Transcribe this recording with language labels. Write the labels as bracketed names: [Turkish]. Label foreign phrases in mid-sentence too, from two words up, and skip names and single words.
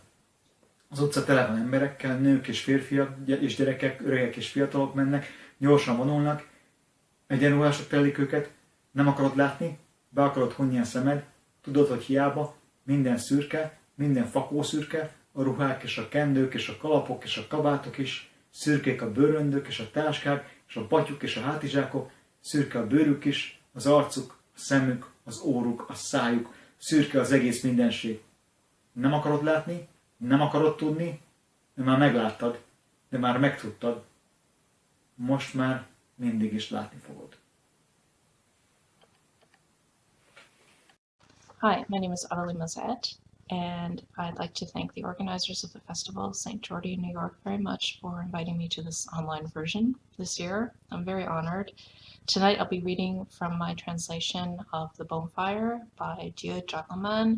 [Hungarian] Az utca tele van emberekkel, nők és férfiak, és gyerekek, öregek és fiatalok mennek, gyorsan vonulnak, egyenruhások telik őket, nem akarod látni, be akarod hunni a szemed, tudod, hogy hiába, minden szürke, minden fakó szürke, a ruhák és a kendők és a kalapok és a kabátok is, szürkék a bőröndök és a táskák és a batyuk és a hátizsákok, szürke a bőrük is, az arcuk, a szemük, az óruk, a szájuk, szürke az egész mindenség. Nem akarod látni, nem akarod tudni, de már megláttad, de már megtudtad. Most már mindig is látni fogod. [English] Hi, my name is Arlyn, and I'd like to thank the organizers of the festival, SANT JORDI in New York, very much for inviting me to this online version this year. I'm very honored. Tonight I'll be reading from my translation of The Bonfire by Lloyd-Jones.